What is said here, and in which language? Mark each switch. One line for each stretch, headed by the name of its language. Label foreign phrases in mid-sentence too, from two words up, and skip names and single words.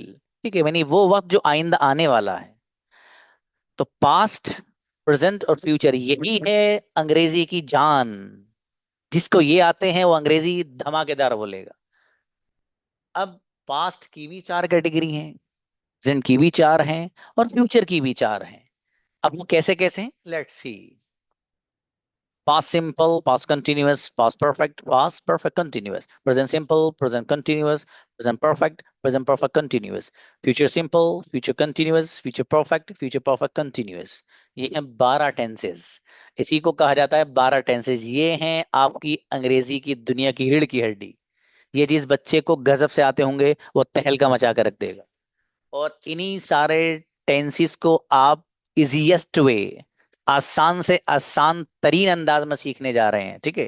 Hindi: ठीक है, यानी वो वक्त जो आइंदा आने वाला है। तो
English: past, present
Hindi: और फ्यूचर यही है अंग्रेजी की जान। जिसको ये आते हैं वो अंग्रेजी धमाकेदार बोलेगा। अब पास्ट की भी चार कैटेगरी हैं, प्रेजेंट की भी चार हैं, और फ्यूचर की भी चार हैं। अब वो कैसे कैसे हैं,
English: let's see. Past simple, past continuous, past perfect continuous, present simple, present continuous, present perfect continuous, future simple, future continuous, future perfect continuous।
Hindi: ये हैं 12 टेंसेस। इसी को कहा जाता है 12 टेंसेस। ये हैं आपकी अंग्रेजी की दुनिया की रीढ़ की हड्डी। ये जिस बच्चे को गजब से आते होंगे वो तहलका मचा कर रख देगा। और इन्हीं सारे टेंसेस को आप
English: easiest way,
Hindi: आसान से आसान तरीन अंदाज में सीखने जा रहे हैं, ठीक है।